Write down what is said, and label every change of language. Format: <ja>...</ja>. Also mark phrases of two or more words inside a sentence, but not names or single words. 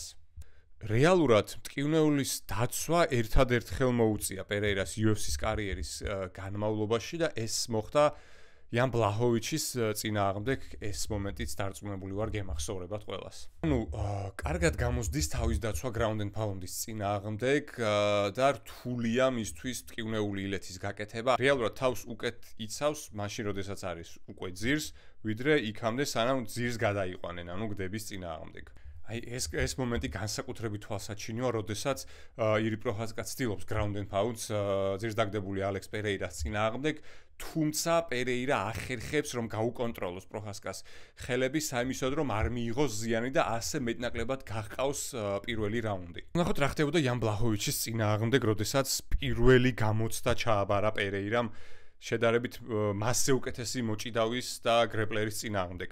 <ka>რეალურად მტკივნეულის დაცვა ერთადერთ ხელმოუწია პერეირას UFC-ს კარიერის განმავლობაში და ეს მოხდა იან ბლაჰოვიჩის წინააღმდეგ, ეს მომენტიც დარწმუნებული ვარ გემახსოვრებათ ყველას. ანუ კარგად გამოსდის თავის დაცვა</ka> <en>ground and pound-</en> <ka>ის წინააღმდეგ და რთულია მისთვის მტკივნეული ილეთის გაკეთება. რეალურად თავს უკეთ იცავს, მაშინ როდესაც არის უკვე ძირს, ვიდრე იქამდე სანამ ძირს გადაიყვანენ, ანუ გდების წინააღმდეგ. აი ეს მომენტი განსაკუთრებით თვალსაჩინოა, როდესაც ირი პროჰასკა ცდილობს</ka> <en>ground and pound-</en> <ka>ს ძირს დაგდებული ალექს პერეირას წინააღმდეგ, თუმცა პერეირა ახერხებს რომ გაუკონტროლოს პროჰასკას ხელები საიმისოდ რომ არ მიიღოს ზიანი და ასე მეტნაკლებად გაჰყავს პირველი რაუნდი. ნახოთ რა ხდებოდა იან ბლაჰოვიჩის წინააღმდეგ, როდესაც პირველი გამოცდა ჩააბარა პერეირამ შედარებით მასზე უკეთესი მოჭიდავის და გრეპლერის წინააღმდეგ.</ka>